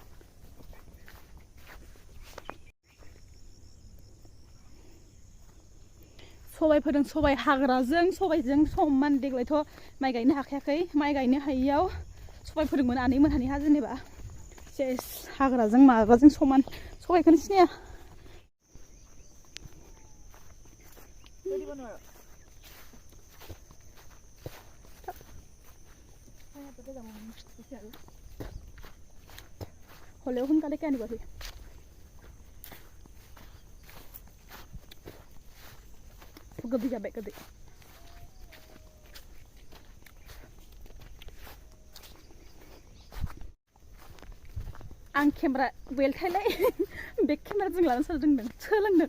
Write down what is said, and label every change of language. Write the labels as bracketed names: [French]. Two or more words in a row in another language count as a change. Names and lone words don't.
[Bodo] सबाय फोदों सबाय हाग्राजों सबायजों समान देग्लायथ' माइ गायनो हाखायाखै माइ गायनो हायियाव सबाय फोदोंमोन आनै मोनहानि हा जेनेबा सेस हाग्राजों माबाजों समान सबायखौनो सिनाया [Assamese] হলেও সোনকালে কে আনিবহি [Bodo] गोदै जाबाय गोदै आं केमेरा बेलथायलाय बे केमेराजों लानो सोलोंदों